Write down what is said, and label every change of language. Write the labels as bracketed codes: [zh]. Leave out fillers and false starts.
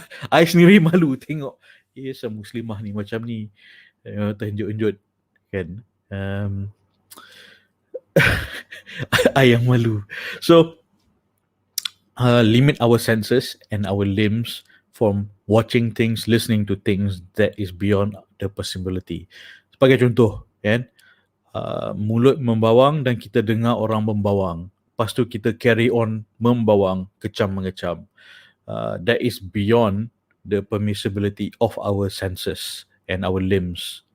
[ms] I sendiri malu tengok Muslimah ni macam ni, terhenjut-henjut, kan? I yang malu. [en] So limit our senses and our limbs from watching things, listening to things that is beyond the possibility. [ms] Sebagai contoh, kan? Mulut membawang dan kita dengar orang membawang. Lepas tu kita [en] carry on [ms] membawang, kecam-mengecam. [en] That is beyond the permissibility of our senses and our limbs.